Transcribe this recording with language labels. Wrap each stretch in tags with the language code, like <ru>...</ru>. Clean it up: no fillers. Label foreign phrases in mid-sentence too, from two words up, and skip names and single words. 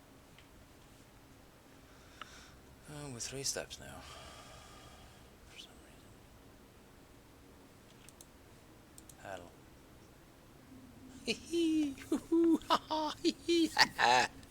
<en>Oh, we're 3 steps now. For some reason. Paddle. Hee hee, hoo hoo, ha ha, hee hee, ha ha.</en>